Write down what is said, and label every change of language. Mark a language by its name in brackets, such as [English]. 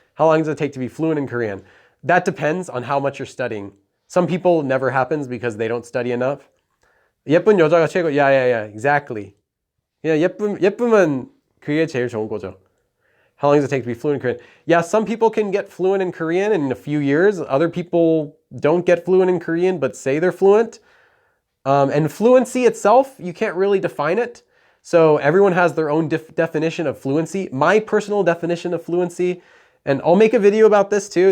[English] How long does it take to be fluent in Korean? That depends on how much you're studying. Some people never happens because they don't study enough. [Korean] 예쁜 여자가 최고. [English] Yeah, exactly. [Korean] Yeah, 예쁘면 그게 제일 좋은 거죠. [English] How long does it take to be fluent in Korean? Yeah, some people can get fluent in Korean in a few years. Other people don't get fluent in Korean, but say they're fluent. And fluency itself, you can't really define it. So everyone has their own definition of fluency. My personal definition of fluency, and I'll make a video about this too.